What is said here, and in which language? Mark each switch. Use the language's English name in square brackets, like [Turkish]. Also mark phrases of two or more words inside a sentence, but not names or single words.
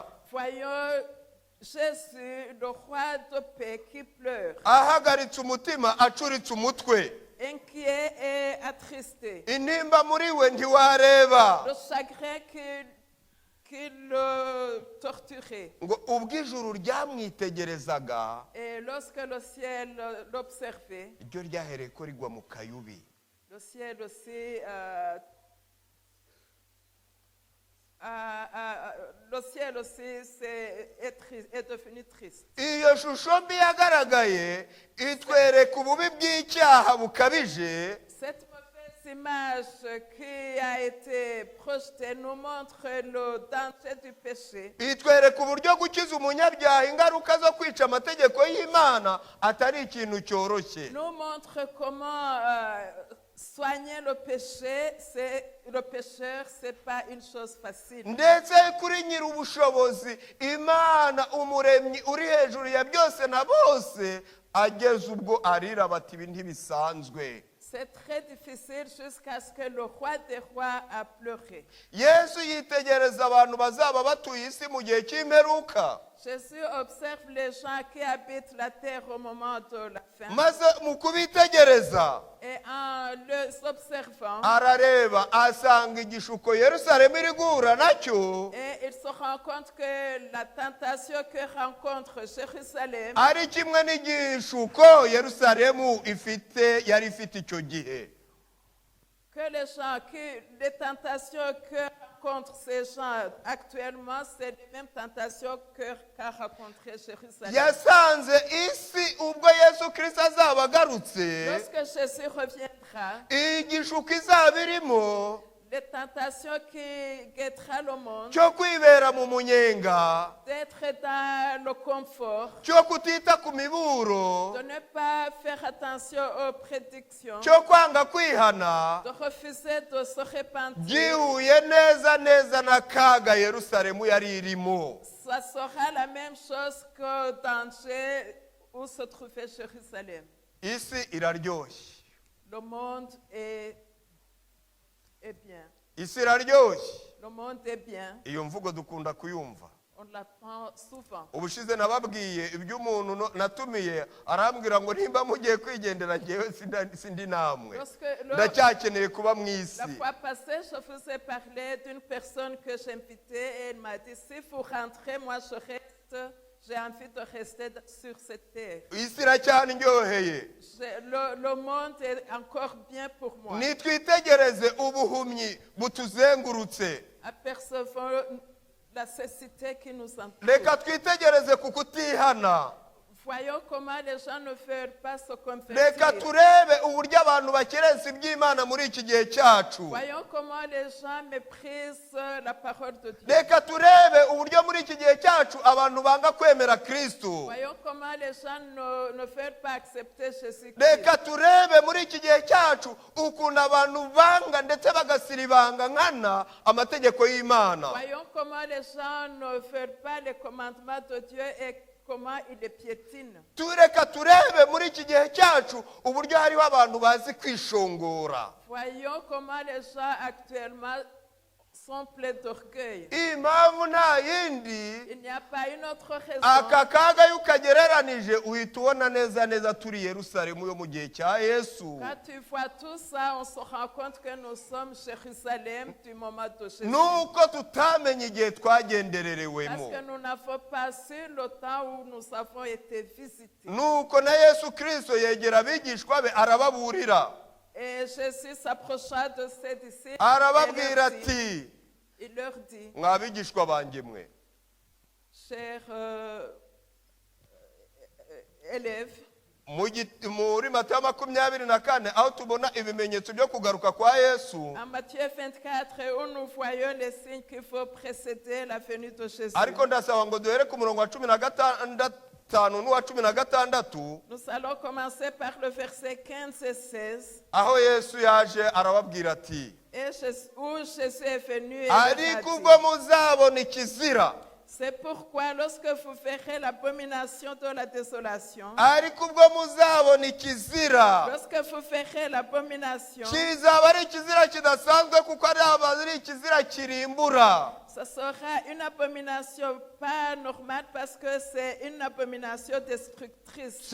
[French] Voyons Jésus, le roi de paix, qui pleure, [Kinyarwanda] ahagaritse umutima acuritse umutwe. [French] inquiet et attristé. [Kinyarwanda] intimba muri we ntiwareba. [French] Le chagrin qui le torturait. [Kinyarwanda] ngo ubwo ijuru ryamwitegerezaga [French] Et lorsque le ciel l'observait, [Kinyarwanda] iryo ryahereye ko rigwa mu kayubi. [French] le ciel aussi, le ciel aussi est devenu triste. [Kinyarwanda] iyo shusho mbi yagaragaye itwereka ububi bw'icyaha bukabije. [French] Cette mauvaise image qui a été projetée nous montre le danger du péché. [Kinyarwanda] itwereka uburyo gukiza umunyabyaha ingaruka zo kwica amategeko y'imana atari ikintu cyoroshye. [French] Nous montre comment soigner le péché, le pécheur, c'est pas une chose facile. [Kinyarwanda] ndetse kuri nyiri ubushobozi imana umuremyi uri hejuru ya byose na bose ageze ubwo arira bati ibi ntibisanzwe. [French] C'est très difficile jusqu'à ce que le roi des rois a pleuré. [Kinyarwanda] yesu yitegereza abantu bazaba batuye isi mu gihe cy'imperuka. [French] Jésus observe les gens qui habitent la terre au moment de la fin. [Kinyarwanda] maze mu kubitegereza [French] Et en les observant, [Kinyarwanda] arareba asanga igishuko yerusalemu iri guhura nacyo [French] et il se rend compte que la tentation que rencontre Jérusalem [Kinyarwanda] ari kimwe n'igishuko yerusalemu yari ifite icyo gihe. [French] que les tentations que rencontrent ces gens actuellement, c'est les mêmes tentations qu'a rencontré Jérusalem. [Kinyarwanda] yasanze isi ubwo yesu kirisito azaba agarutse [French] Lorsque Jésus reviendra, [Kinyarwanda] igishuko izaba irimo [French] les tentations qui guetteront le monde, [Kinyarwanda] cyo kwibera mu munyenga, [French] d'être dans le confort, [Kinyarwanda] cyo kutita ku miburo, [French] de ne pas faire attention aux prédictions, [Kinyarwanda] cyo kwanga kwihana, [French] de refuser de se repentir, [Kinyarwanda] gihuye neza neza n'akaga yerusalemu yari irimo. [French] ça sera la même chose que danger où se trouvait Jérusalem. [Kinyarwanda] isi iraryoshye. [French] Le monde est bien. [Kinyarwanda] isi iraryoshye. [French] Le monde est bien. [Kinyarwanda] iyo mvugo dukunda kuyumva. [French] On l'apprend souvent. [Kinyarwanda] ubushize nababwiye iby'umuntu natumiye arambwira ngo nimba mugiye kwigendera ngewe sindi namwe ndacyakeneye kuba mu isi. [French] La fois passée, je vous ai parlé d'une personne que j'invitais et elle m'a dit si vous rentrez, moi je reste. J'ai envie de rester sur cette terre. [Kinyarwanda] isi iracyandyoheye. [French] Le monde est encore bien pour moi. [Kinyarwanda] nitwitegereze ubuhumyi butuzengurutse. [French] Apercevons la cécité qui nous entoure. [Kinyarwanda] reka twitegereze ku kutihana. [French] Voyons comment les gens ne veulent pas se convertir. [Kinyarwanda] reka turebe uburyo abantu bakerensa iby'imana muri iki gihe cyacu. [French] Voyons comment les gens méprisent la parole de Dieu. [Kinyarwanda] reka turebe uburyo muri iki gihe cyacu abantu banga kwemera kristo. [French] Voyons comment les gens ne veulent pas accepter Jésus-Christ. [Kinyarwanda] reka turebe muri iki gihe cyacu ukuntu abantu banga ndetse bagasiribanga nkana amategeko y'imana. [French] Voyons comment les gens ne veulent pas les commandements de Dieu et comment il les piétine. [Kinyarwanda] tureka turebe muri iki gihe cyacu uburyo hariho abantu bazi kwishongora. [French] Voyons comment les gens actuellement sont pleins d'orgueil. [Kinyarwanda] impamvu nta yindi [French] Il n'y a pas une autre raison. [Kinyarwanda] aka kaga iyo ukagereranije uhita ubona neza neza turi yerusalemu yo mu gihe cya yesu. [French] Quand tu vois tout ça, on se rend compte que nous sommes Jérusalem du moment de Jésus. [Kinyarwanda] nuko tutamenye igihe [French] Parce [Kinyarwanda] twagendererewemo. [French] que nous n'avons pas su le temps où nous avons été visités. [Kinyarwanda] nuko na yesu kirisito yegera abigishwa be arababurira. [French] Et Jésus s'approcha de ses disciples [Kinyarwanda] arababwira [French] et il leur [Kinyarwanda] ati [French] dit, [Kinyarwanda] mwa bigishwa banjye mwe [French] chers élèves. [Kinyarwanda] muri Matayo 24 aho tubona ibimenyetso byo kugaruka kwa Yesu. [French] En Matthieu 24, où nous voyons les signes qu'il faut précéder la venue de Jésus. [Kinyarwanda] Ariko ndasaba ngo duhere ku murongo wa 15 n'uwa 16. [French] Nous allons commencer par le verset 15 et 16. [Kinyarwanda] Aho Yesu yaje arababwira ati, [French] Où Jésus est venu et [Kinyarwanda] ariko [French] leur a [Kinyarwanda] ubwo [French] dit, [Kinyarwanda] muzabona ikizira, [French] c'est pourquoi lorsque vous verrez l'abomination de la désolation, [Kinyarwanda] ariko ubwo muzabona ikizira, [French] lorsque vous verrez l'abomination, [Kinyarwanda] kizaba ari ikizira kidasanzwe kuko ari ikizira kirimbura. [French] ce sera une abomination pas normale parce que c'est une abomination destructrice